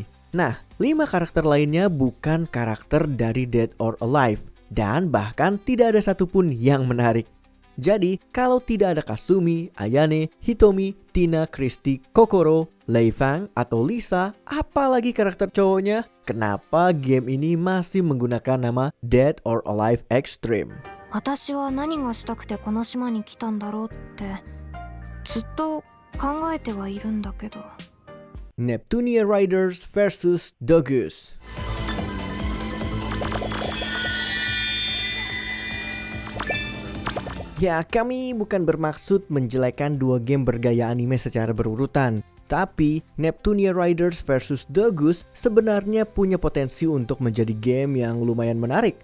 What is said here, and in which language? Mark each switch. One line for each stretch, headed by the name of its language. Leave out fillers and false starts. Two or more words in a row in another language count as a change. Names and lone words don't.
Indonesian: Nah, 5 karakter lainnya bukan karakter dari Dead or Alive, dan bahkan tidak ada satupun yang menarik. Jadi, kalau tidak ada Kasumi, Ayane, Hitomi, Tina, Christy, Kokoro, Lei Fang, atau Lisa, apalagi karakter cowoknya, kenapa game ini masih menggunakan nama Dead or Alive Extreme?
Japanese: 私は何がしたくてこの島に来たんだろうってずっと考えてはいるんだけど。
Indonesian: Neptunia Riders vs Dogus. Ya, kami bukan bermaksud menjelekkan dua game bergaya anime secara berurutan. Tapi, Neptunia Riders vs Dogus sebenarnya punya potensi untuk menjadi game yang lumayan menarik.